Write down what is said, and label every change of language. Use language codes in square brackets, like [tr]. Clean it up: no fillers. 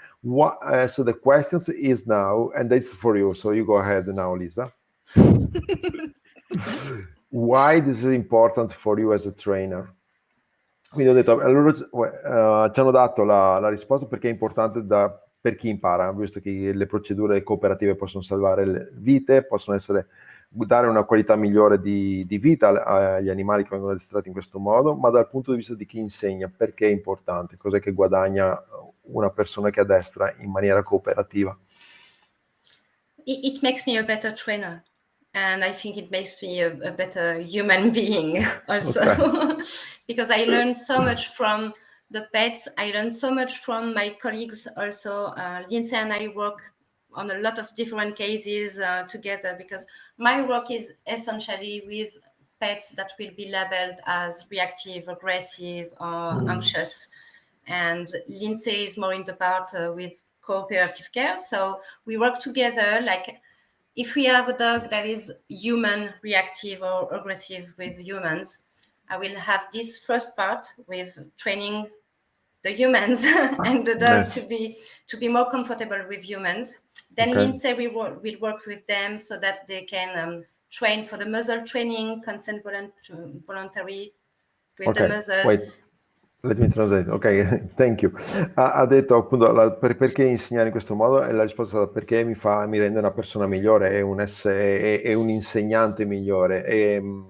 [en] So the question is now, and that's for you, so you go ahead now, Lisa. Why this is important for you as a trainer? [it] Quindi ho detto, allora ci hanno dato la risposta perché è importante per chi impara, visto che le procedure cooperative possono salvare le vite, possono dare una qualità migliore di vita agli animali che vengono addestrati in questo modo, ma dal punto di vista di chi insegna, perché è importante, cos'è che guadagna una persona che addestra in maniera cooperativa? [en] It makes me a better trainer. And I think it makes me a better human being also. Okay. Because I learn so much from the pets. I learn so much from my colleagues also. Lindsay and I work on a lot of different cases together, because my work is essentially with pets that will be labeled as reactive, aggressive, or anxious. And Lindsay is more in the part with cooperative care. So we work together, like if we have a dog that is human reactive or aggressive with humans, I will have this first part with training the humans and the dog to be more comfortable with humans. Then Lindsay will work with them so that they can train for the muzzle training, consent voluntary with the muzzle. Wait. Let me translate. Ok, thank you. [it] Ha detto appunto perché insegnare in questo modo, e la risposta è stata perché mi rende una persona migliore, è un insegnante migliore.